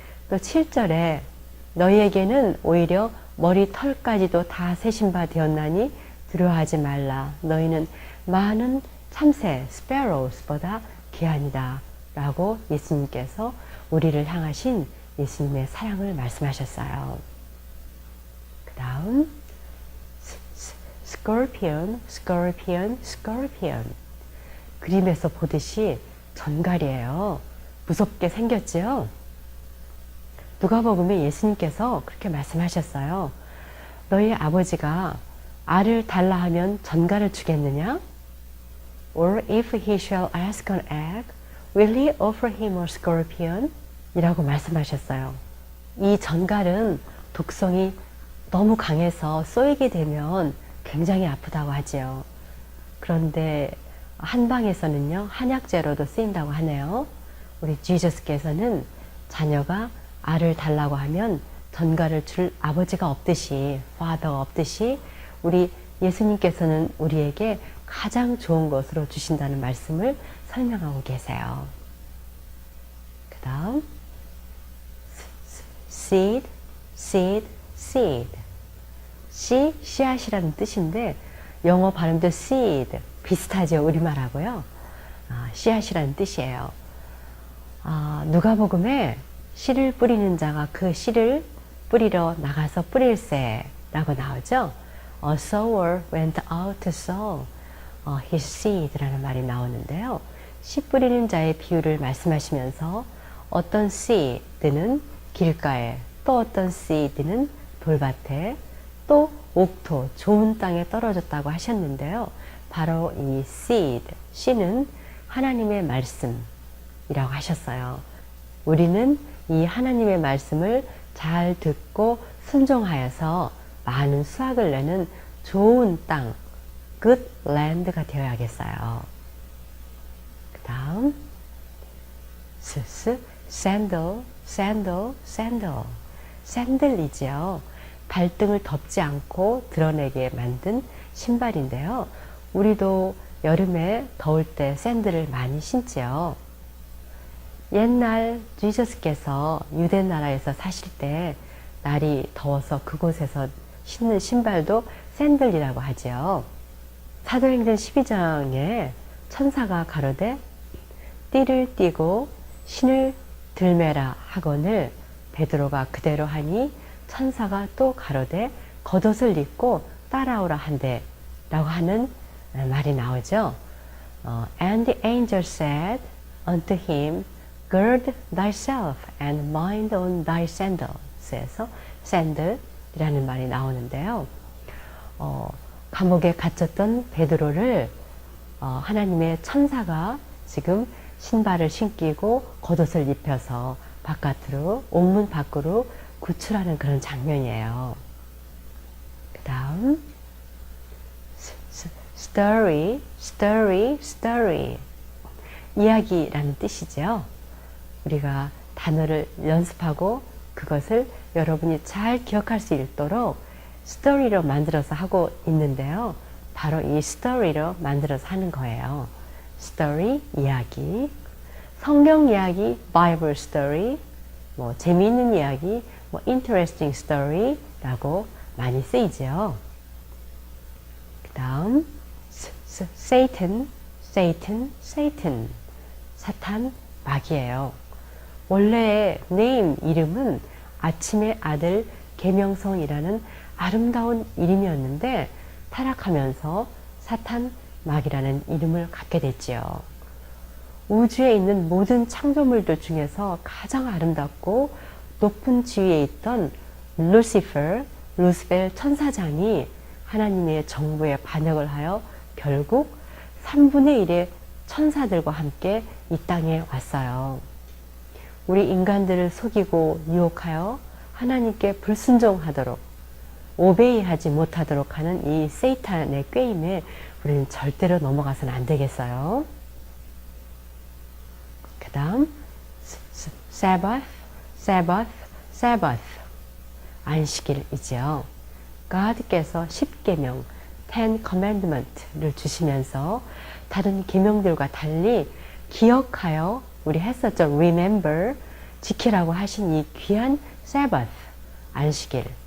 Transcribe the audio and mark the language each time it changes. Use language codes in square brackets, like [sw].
[ko] 또 7절에 너희에게는 오히려 머리 털까지도 다 세신 바 되었나니 두려워하지 말라. 너희는 많은 참새 sparrows보다 귀하니다. 라고 예수님께서 우리를 향하신 예수님의 사랑을 말씀하셨어요. 그 다음 [en] scorpion, scorpion, scorpion. [ko] 그림에서 보듯이 전갈이에요. 무섭게 생겼지요? 누가복음에 예수님께서 그렇게 말씀하셨어요. 너희 아버지가 알을 달라 하면 전갈을 주겠느냐? [en] Or if he shall ask an egg, will he offer him a scorpion? [ko] 이라고 말씀하셨어요. 이 전갈은 독성이 너무 강해서 쏘이게 되면 굉장히 아프다고 하지요. 그런데 한방에서는요, 한약재로도 쓰인다고 하네요. 우리 지저스께서는 자녀가 알을 달라고 하면 전갈을 줄 아버지가 없듯이, father가 없듯이 우리 예수님께서는 우리에게 가장 좋은 것으로 주신다는 말씀을 설명하고 계세요. 그 다음 [en] seed, seed, seed. [ko] 씨앗이라는 뜻인데 영어 발음도 seed 비슷하죠. 우리말하고요. 씨앗이라는 뜻이에요. 누가복음에 씨를 뿌리는 자가 그 씨를 뿌리러 나가서 뿌릴세 라고 나오죠. [en] A sower went out to sow his seed [ko] 라는 말이 나오는데요. 씨 뿌리는 자의 비유를 말씀하시면서 어떤 seed는 길가에, 또 어떤 seed는 돌밭에, 또 옥토, 좋은 땅에 떨어졌다고 하셨는데요. 바로 이 seed, 씨는 하나님의 말씀이라고 하셨어요. 우리는 이 하나님의 말씀을 잘 듣고 순종하여서 많은 수확을 내는 좋은 땅, [en] good land [ko] 가 되어야겠어요. 그 다음 [en] sandal, sandal, sandal. [ko] 샌들이지요. 발등을 덮지 않고 드러내게 만든 신발인데요. 우리도 여름에 더울 때 샌들을 많이 신지요. 옛날 지저스께서 유대 나라에서 사실 때 날이 더워서 그곳에서 신는 신발도 샌들이라고 하지요. 사도행전 12장에 천사가 가로되 띠를 띠고 신을 들매라 하거늘 베드로가 그대로 하니 천사가 또 가로되 겉옷을 입고 따라오라 한대 라고 하는 말이 나오죠. [en] And the angel said unto him, Gird thyself and mind on thy sandals. [ko] 에서 sandal이라는 말이 나오는데요. 감옥에 갇혔던 베드로를 하나님의 천사가 지금 신발을 신기고 겉옷을 입혀서 바깥으로, 옥문 밖으로 구출하는 그런 장면이에요. 그 다음 [en] story, story, story. [ko] 이야기라는 뜻이죠. 우리가 단어를 연습하고 그것을 여러분이 잘 기억할 수 있도록 스토리로 만들어서 하고 있는데요. 바로 이 스토리로 만들어서 하는 거예요. 스토리, 이야기. 성경 이야기, [en] Bible story. [ko] 뭐 재미있는 이야기, 뭐 [en] interesting story [ko] 라고 많이 쓰이죠. 그 다음 [en] Satan, Satan, Satan. [ko] 사탄, 마귀예요. 원래의 네임 이름은 아침의 아들 계명성이라는 아름다운 이름이었는데 타락하면서 사탄, 마귀라는 이름을 갖게 됐지요. 우주에 있는 모든 창조물들 중에서 가장 아름답고 높은 지위에 있던 루시펠 천사장이 하나님의 정부에 반역을 하여 결국 3분의 1의 천사들과 함께 이 땅에 왔어요. 우리 인간들을 속이고 유혹하여 하나님께 불순종하도록 오베이하지 못하도록 하는 이 세이탄의 꾀임에 우리는 절대로 넘어가서는 안 되겠어요. 그 다음 [en] Sabbath, Sabbath, Sabbath. [ko] 안식일이지요. God께서 10계명, [en] 10 commandment [ko] 를 주시면서 다른 계명들과 달리 기억하여 우리 했었죠. Remember, 지키라고 하신 이 귀한 Sabbath, 안식일.